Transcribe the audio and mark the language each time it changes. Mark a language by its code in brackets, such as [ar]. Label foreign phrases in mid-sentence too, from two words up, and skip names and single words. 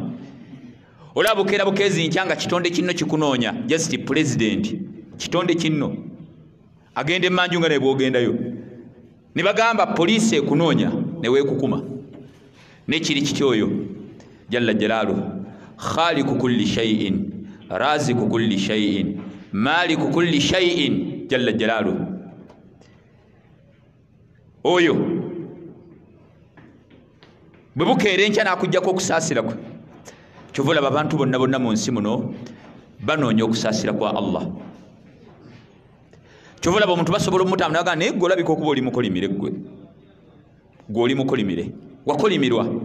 [lg] Olaba bukeera bukeezi nkya nga kitonde kinno kikunoonya, [en] just president [lg] kitonde kinno agenda emmanju nga ne bw'ogendayo ne bagamba poliisi ekunoonya ne weekukuma. Nekiri kityoyo [ar] جل جلاله, خالق كل شيء رازق كل شيء مالك كل شيء جل جلاله. [lg] Oyo bwe bukeera enkya n'akuggyako okusaasira kwe. Kyova olaba abantu bonna bonna mu nsi muno banoonya okusaasira kwa Allah. Kyova olaba omuntu basobola omutamu naga naye gwe olabika okuba oli mukolimire, gwe oli mukolimire, wakolimirwa.